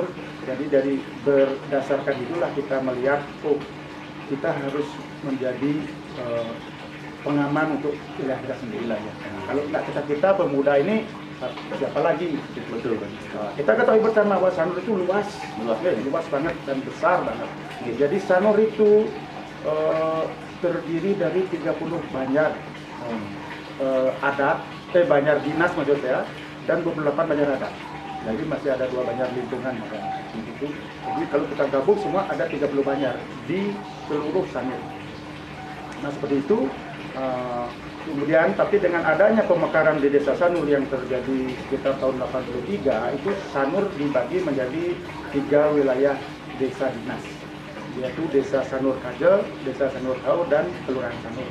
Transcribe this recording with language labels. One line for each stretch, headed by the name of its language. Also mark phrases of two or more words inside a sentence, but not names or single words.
Indonesian: Jadi dari berdasarkan itulah kita melihat, oh kita harus menjadi pengaman untuk wilayah kita sendiri lah ya. Kalau nggak kita pemuda ini siapa lagi? Betul. Kita ketahui bersama bahwa Sanur itu luas banget dan besar banget. Jadi Sanur itu terdiri dari 30 banjar adat, banjar dinas maksud saya, dan 28 banjar adat. Jadi masih ada 2 banjar lingkungan. Jadi kalau kita gabung semua ada 30 banjar di seluruh Sanur. Nah seperti itu. Kemudian tapi dengan adanya pemekaran di Desa Sanur yang terjadi sekitar tahun 83, itu Sanur dibagi menjadi 3 wilayah desa dinas, yaitu Desa Sanur Kajel, Desa Sanur Tau, dan Kelurahan Sanur.